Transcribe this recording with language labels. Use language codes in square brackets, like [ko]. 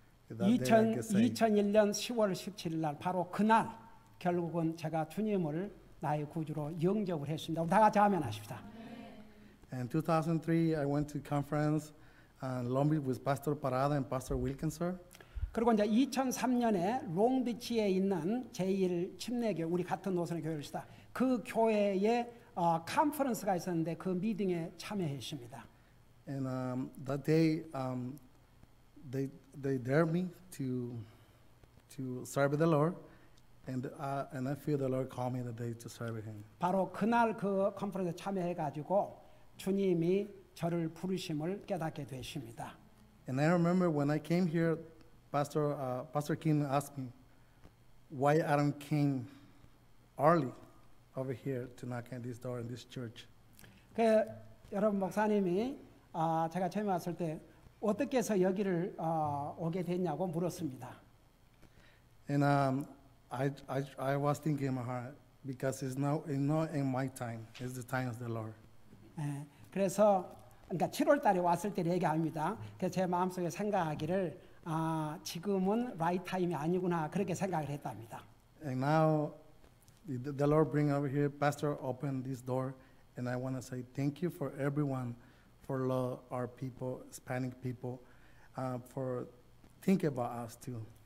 [ko] 2001년 10월 17일 날 바로 그날 결국은 제가 주님을 나의 구주로 영접을 했습니다. 다 같이 아멘 하십시다. [en] In 2003, I went to conference in Long Beach with Pastor Parada and Pastor Wilkinson. [ko] 그리고 이제 2003년에 롱비치에 있는 제1 침례교 우리 같은 노선의 교회였다. 그 교회에 컨퍼런스가 있었는데 그 미팅에 참여했습니다. [en] And that day, they dared me to serve the Lord, and I feel the Lord called me that day to serve Him. [ko] 바로 그날 그 컨퍼런스에 참여해가지고 주님이 저를 부르심을 깨닫게 되십니다. [en] And I remember when I came here, Pastor Kim asked me why I don't came early over here to knock at this door in this church. [ko] 그 여러분 목사님이 제가 처음에 왔을 때 어떻게 해서 여기를 오게 됐냐고 물었습니다. [en] And I was thinking in my heart because it's not in my time, it's the time of the Lord. [ko] 그래서 그러니까 7월 달에 왔을 때 얘기합니다. 그래서 제 마음속에 생각하기를 지금은 right 타임이 아니구나 그렇게 생각을 했답니다. [en] And now the Lord bring over here, Pastor opened this door, and I want to say thank you for everyone, for our people, Hispanic people, for thinking about us too.